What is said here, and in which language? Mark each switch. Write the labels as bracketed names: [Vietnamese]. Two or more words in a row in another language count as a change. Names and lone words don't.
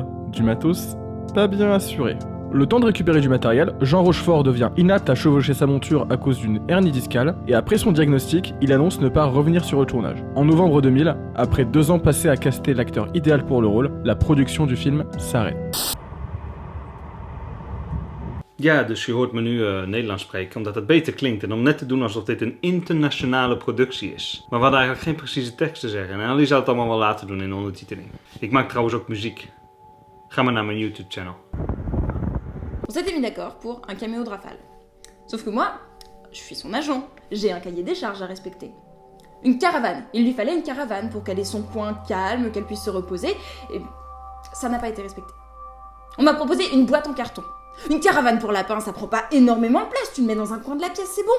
[French] Du matos pas bien assuré. Le temps de récupérer du matériel, Jean Rochefort devient inapte à chevaucher sa monture à cause d'une hernie discale, et après son diagnostic, il annonce ne pas revenir sur le tournage. En novembre 2000, après 2 ans passés à caster l'acteur idéal pour le rôle, la production du film s'arrête. [Dutch] Ja, dus je hoort me nu Nederlands spreken omdat het beter klinkt en om net te doen alsof dit een internationale productie is. Maar we hadden eigenlijk geen precieze tekst te zeggen en Ali zou het allemaal wel laten doen in de ondertiteling. Ik maak trouwens ook muziek. Ga maar naar mijn YouTube-channel. [French] On s'était mis d'accord pour un caméo de Rafale. Sauf que moi, je suis son agent, j'ai un cahier des charges à respecter. Une caravane, il lui fallait une caravane pour qu'elle ait son coin calme, qu'elle puisse se reposer, et ça n'a pas été respecté. On m'a proposé une boîte en carton. Une caravane pour lapin, ça prend pas énormément de place, tu le mets dans un coin de la pièce, c'est bon.